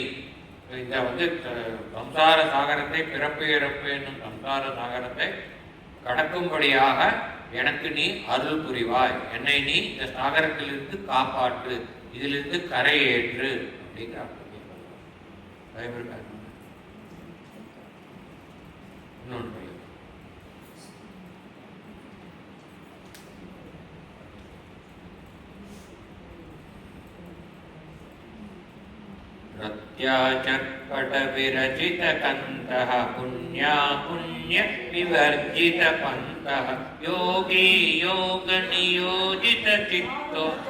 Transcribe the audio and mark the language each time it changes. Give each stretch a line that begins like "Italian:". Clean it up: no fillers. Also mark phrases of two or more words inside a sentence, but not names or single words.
Tamil: இந்த வந்து சம்சார சாகரத்தை, பிறப்பு இறப்பு என்னும் சம்சார சாகரத்தை கடக்கும்படியாக எனக்கு நீ அருள் புரிவாய், என்னை நீ இந்த சாகரத்திலிருந்து காப்பாற்று, இதிலிருந்து கரையேற்று அப்படிங்கிற அர்த்தம்.
Sanskrit: இன்னொன்று रत्याचर्पट विरचित कंतः पुण्या पुण्य विवर्जित पंतः योगी योग नियोजित चित्तो.